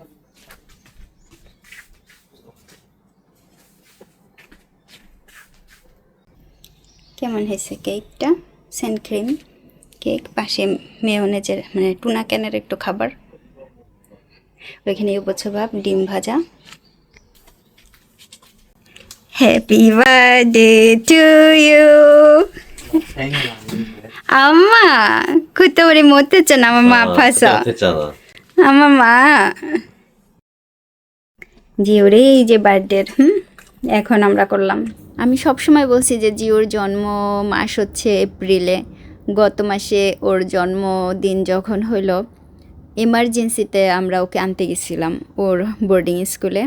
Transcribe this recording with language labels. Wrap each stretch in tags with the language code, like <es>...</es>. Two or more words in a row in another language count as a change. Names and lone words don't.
<bn>কেমন হয়েছে কেকটা সেন্ট ক্রিম কেক পাশে মেয়োনেজের মানে টুনা ক্যানের একটু খাবার ওইখানে উপচভাব ডিম ভাজা</bn> <en>happy birthday to you</en> <ko>엄마, 그때 우리 못했잖아, 엄마 아파서. 못했잖아.</ko> <bn>আমার মা জিওরে এই যে বার্থডের এখন আমরা করলাম। আমি সব সময় বলছি যে জিওর জন্ম মাস হচ্ছে এপ্রিলে। গত মাসে ওর জন্মদিন যখন হলো, এমার্জেন্সিতে আমরা ওকে আনতে গেছিলাম ওর বোর্ডিং স্কুলে।</bn>